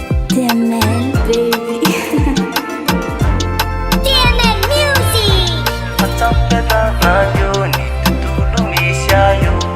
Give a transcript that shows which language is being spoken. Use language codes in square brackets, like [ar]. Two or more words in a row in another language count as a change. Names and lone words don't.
[en] T M L baby. T M L Music. [mg] Fa tsy ampiadanany eo ny tontolo misy ayo.